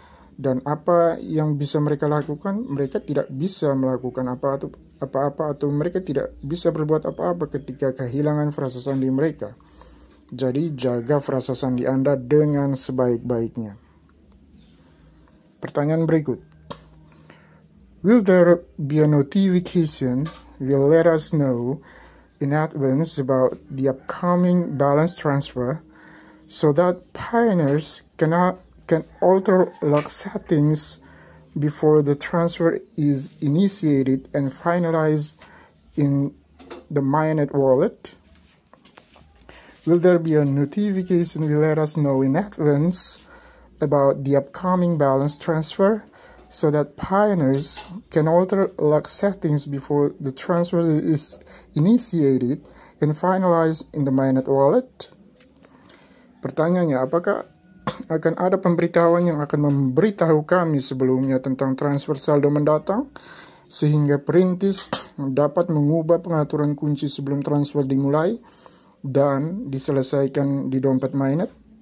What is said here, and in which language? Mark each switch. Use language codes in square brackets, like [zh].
[id] Dan apa yang bisa mereka lakukan? Mereka tidak bisa melakukan apa-apa atau mereka tidak bisa berbuat apa-apa ketika kehilangan frasa sandi mereka. Jadi jaga frasa sandi Anda dengan sebaik-baiknya. Pertanyaan berikut. [en] Will there be a notification will let us know in advance about the upcoming balance transfer so that pioneers can alter lock settings before the transfer is initiated and finalized in the Mainnet wallet? Will there be a notification will let us know in advance about the upcoming balance transfer so that pioneers can alter lock settings before the transfer is initiated and finalized in the Mainnet wallet? [id] Pertanyaannya, apakah akan ada pemberitahuan yang akan memberitahu kami sebelumnya tentang transfer saldo mendatang sehingga perintis dapat mengubah pengaturan kunci sebelum transfer dimulai dan diselesaikan di dompet Mainnet?